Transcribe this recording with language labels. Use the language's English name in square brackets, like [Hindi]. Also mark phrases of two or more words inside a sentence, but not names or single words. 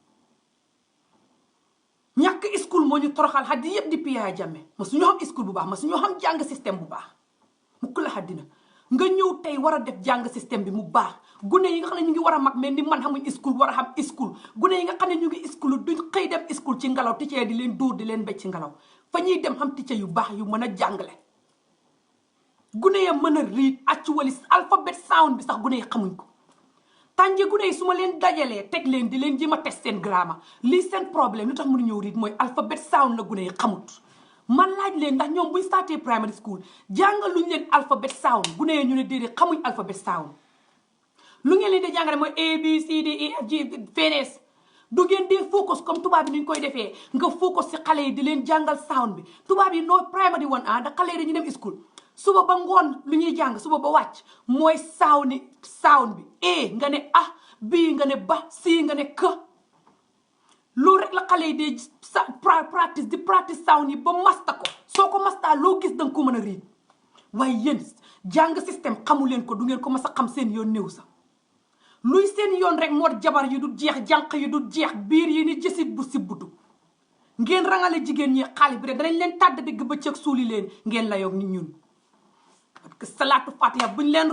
[Wolof] ñàkk school moo ñu toroxal xat yi yëpp di Yaya Jammeh ma suñu xam school bu baax ma suñu xam jàng système bu baax mukk la xaddina nga ñëw tey war a def jàng système bi mu baax gune yi nga xam ne ñu ngi war a mag mais ni man xamuñ school war a xam school gune yi nga xam ne ñu ngi school duñ xëy dem school ci ngelaw ticce di leen dóor di leen becc ci ngelaw fa ñuy dem xam ticce yu baax yu mën a jàngale gune ya mën a [English] read actually alphabet sound [Wolof] bi sax gune yi xamuñ ko tànje gune yi su ma leen dajalee teg leen di leen jéem a test seen grammar lii seen problème lu tax mënu ñëw read mooy alphabet sound la gune yi xamut man laaj leen ndax ñoom buñ starté [English] primary school [Wolof] jàngaluñ leen [English] alphabet sound [Wolof] gune yi ñu ne déedéet xamuñ [English] alphabet sound [Wolof] lu ngeen leen di jàngale mooy A B C D E F G fenees du ngeen dee focus comme tubaab yi ni ñu koy defee nga focus si xale yi di leen jàngal sound bi tubaab yi noo [English] primary one [Wolof] da xale yi dañuy dem school suba ba ngoon lu ñuy jàng suba ba wàcc mooy sound bi A nga ne A B nga ne ba C nga ne K loolu rek la xale yi dee practice sound yi ba masta ko soo ko masta loo gis danga ko mën a riid waaye yéen jàng système xamu leen ko du ngeen ko mas a xam seen yoon néew sax luy seen yoon rek moo jabar yi du jeex jànq yi du jeex biir yi ni jësit bu sibbutu ngeen rangale jigéen ñi xaalis bi rek danañ leen tàdd digg bëccëg suuli leen ngeen la yoog nit ñun parce que salaatu fatiha buñ